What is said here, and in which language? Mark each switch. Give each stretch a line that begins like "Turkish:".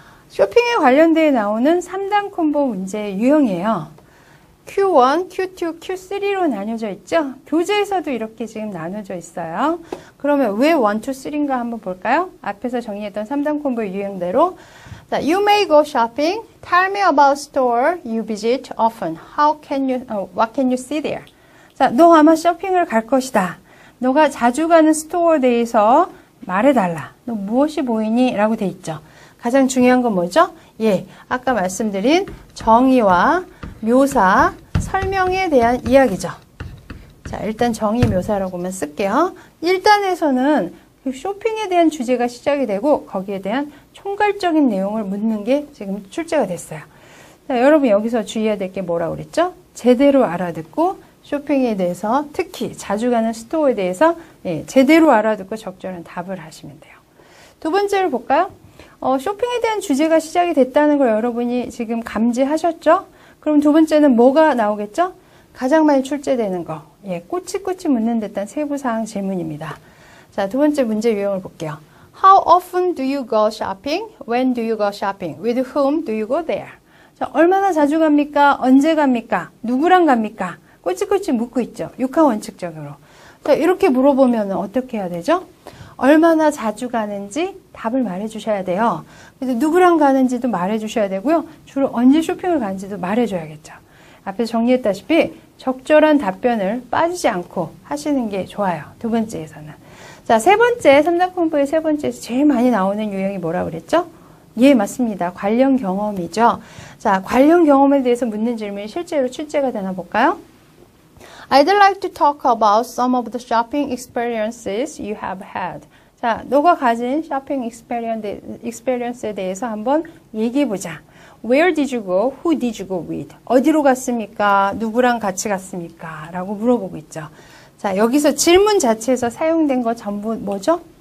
Korean: 쇼핑에 관련되어 나오는 3단 콤보 문제 유형이에요. Q1, Q2, Q3로 나뉘어져 있죠? 교재에서도 이렇게 지금 나눠져 있어요. 그러면 왜 1, 2, 3인가 한번 볼까요? 앞에서 정리했던 3단 콤보 유형대로. 자,
English: You may go shopping. Tell me about store you visit often. What can you see there?
Korean: 자, 너 아마 쇼핑을 갈 것이다. 너가 자주 가는 스토어에 대해서 말해달라. 너 무엇이 보이니? 라고 돼 있죠. 가장 중요한 건 뭐죠? 예, 아까 말씀드린 정의와 묘사, 설명에 대한 이야기죠. 자, 일단 정의 묘사라고만 쓸게요. 1단에서는 쇼핑에 대한 주제가 시작이 되고 거기에 대한 총괄적인 내용을 묻는 게 지금 출제가 됐어요. 자, 여러분 여기서 주의해야 될 게 뭐라고 그랬죠? 제대로 알아듣고 쇼핑에 대해서 특히 자주 가는 스토어에 대해서 제대로 알아듣고 적절한 답을 하시면 돼요. 두 번째로 볼까요? 쇼핑에 대한 주제가 시작이 됐다는 걸 여러분이 지금 감지하셨죠? 그럼 두 번째는 뭐가 나오겠죠? 가장 많이 출제되는 거. 꼬치꼬치 묻는 듯한 세부사항 질문입니다. 자, 두 번째 문제 유형을 볼게요.
English: How often do you go shopping? When do you go shopping? With whom do you go there?
Korean: 자, 얼마나 자주 갑니까? 언제 갑니까? 누구랑 갑니까? 꼬치꼬치 묻고 있죠. 육하 원칙적으로. 자, 이렇게 물어보면 어떻게 해야 되죠? 얼마나 자주 가는지 답을 말해 주셔야 돼요. 그래서 누구랑 가는지도 말해 주셔야 되고요. 주로 언제 쇼핑을 가는지도 말해 줘야겠죠. 앞에서 정리했다시피 적절한 답변을 빠지지 않고 하시는 게 좋아요. 두 번째에서는. 자, 세 번째, 3단 콤보의 세 번째에서 제일 많이 나오는 유형이 뭐라고 그랬죠? 예, 맞습니다. 관련 경험이죠. 자, 관련 경험에 대해서 묻는 질문이 실제로 출제가 되나 볼까요?
English: I'd like to talk about some of the shopping experiences you have had.
Korean: 자, 너가 가진 쇼핑 experience에 대해서 한번 얘기해보자.
English: Where did you go? Who did you go with?
Korean: 어디로 갔습니까? 누구랑 같이 갔습니까? 라고 물어보고 있죠. 자, 여기서 질문 자체에서 사용된 거 전부 뭐죠?